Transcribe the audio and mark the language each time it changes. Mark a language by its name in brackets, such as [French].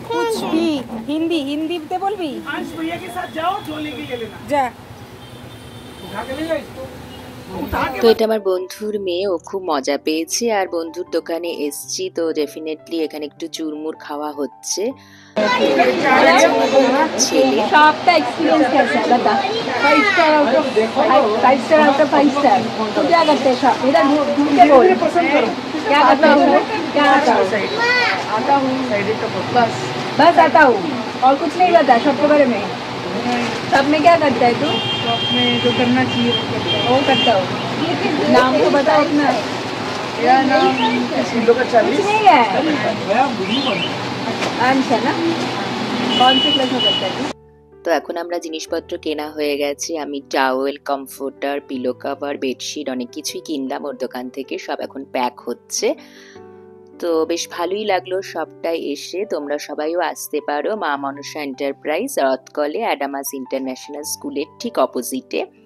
[Hindi] कुछ भी हिंदीতে [Bangla] বলবি। [Hindi] आज भैया के साथ जाओ, जो लेके ले लेना। [Bangla] যা। [Hindi] उठा के ले इसको। [Bangla] তো এটা আমার বন্ধুর মেয়ে, ও খুব মজা পেয়েছে আর বন্ধুর দোকানে এসছি, তো ডেফিনেটলি এখানে একটু চুরমুর খাওয়া হচ্ছে। ছেলে [Hindi] शॉप का एक्सपीरियंस कैसा है बता। 5 स्टार आउट ऑफ 5 स्टार। तो क्या करते हैं शॉप, इधर ढूंढ के बोल क्या करता हूँ, क्या आता हूँ, बस आता हूँ और कुछ नहीं पता शॉप के बारे में। शॉप में क्या करता है तू? शॉप में जो करना चाहिए वो करता हूँ। नाम तो बताओ अपना। मेरा नाम किलो का कुछ 40। नहीं है, आंसर ना। कौन से क्लास में करता है तू? [Bangla] তো এখন আমরা জিনিসপত্র কেনা হয়ে গেছে। আমি towel, comforter, pillow cover, bedsheet অনেক কিছুই কিনলাম ওর দোকান থেকে। সব এখন প্যাক হচ্ছে। তো বেশ ভালোই লাগলো সবটাই এসে। তোমরা সবাইও আসতে পারো মা মনসা এন্টারপ্রাইজ, রথকলে অ্যাডামাস ইন্টারন্যাশনাল স্কুলের ঠিক অপোজিটে।